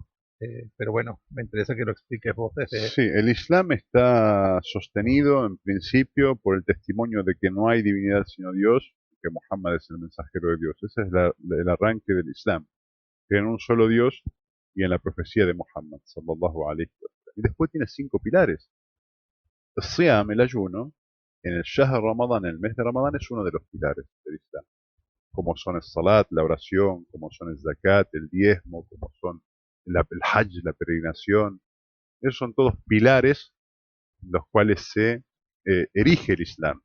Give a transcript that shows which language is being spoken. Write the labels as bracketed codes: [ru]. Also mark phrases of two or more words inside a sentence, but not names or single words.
[es] Pero bueno, me interesa que lo expliques vos desde... Sí, el Islam está sostenido en principio por el testimonio de que no hay divinidad sino Dios, y que Muhammad es el mensajero de Dios. Ese es el arranque del Islam. Creen en un solo Dios y en la profecía de Muhammad, [ar] صلى الله عليه وسلم. [es] Y después tiene 5 pilares. El Siyam, el ayuno, en el [ar] شهر رمضان, [es] en el mes de Ramadán, es uno de los pilares del Islam. Como son el Salat, la oración, como son el Zakat, el diezmo, como son el Hajj, la peregrinación. Esos son todos pilares en los cuales se erige el Islam.